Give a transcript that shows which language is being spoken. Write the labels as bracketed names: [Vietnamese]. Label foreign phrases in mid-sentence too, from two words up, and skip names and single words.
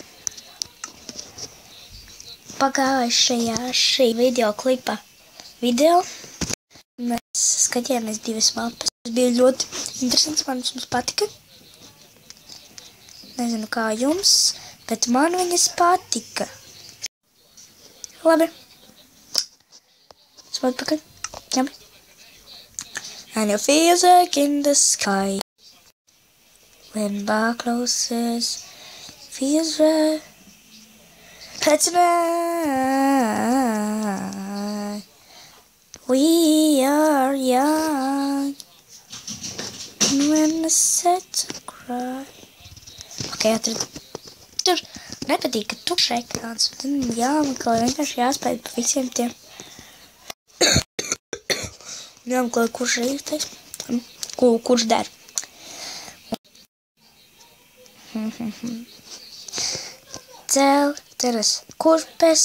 [Latvian] Pagājušajā šī videoklipa mēs skatījāmies divas mapas. Tas bija ļoti interesants, man mums patika. Nezinu kā jums, bet man viņas patika. Labi. Spot pakaļ. Labi. [English] And your feels like in the sky. When bar closes, feels right. That's right. We are young. And when the sets cry. [Latvian] Okay, tur nepatīk, ka tukšs ekrāns. Tad jāmeklē vienkārši jāspēj pa visiem tiem. Jāmeklē, kurš ir īstais. Kurš der. Cel, teras, kurpes.